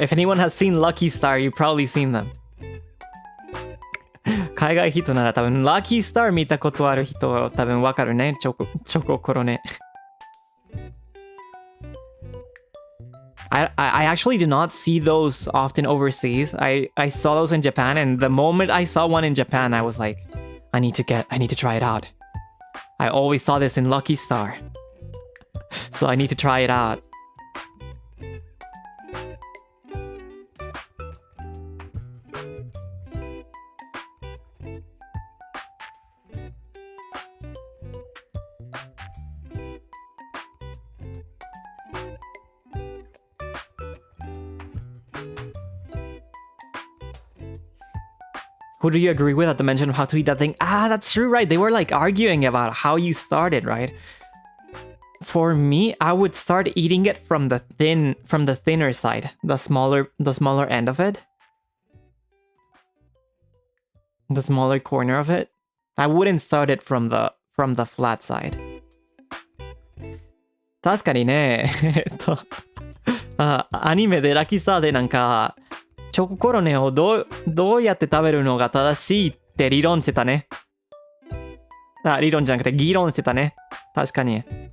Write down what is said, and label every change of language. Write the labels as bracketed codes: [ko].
[en] If anyone has seen Lucky Star, you've probably seen them. [ja] 海外人なら多分 Lucky Star 見たことある人多分わかるね。チョココロネ。 [en] I actually did not see those often overseas. I saw those in Japan, and the moment I saw one in Japan, I was like, I need to try it out. I always saw this in Lucky Star. So I need to try it out. Who do you agree with at the mention of how to eat that thing? Ah, that's true, right? They were like arguing about how you started, right? For me, I would start eating it from the thinner side, the smaller end of it. The smaller corner of it. I wouldn't start it from the flat side. [ja] 確かにね、アニメでラッキースターでなんかチョココロネをどうやって食べるのが正しいって理論してたね。理論じゃなくて議論してたね。確かに。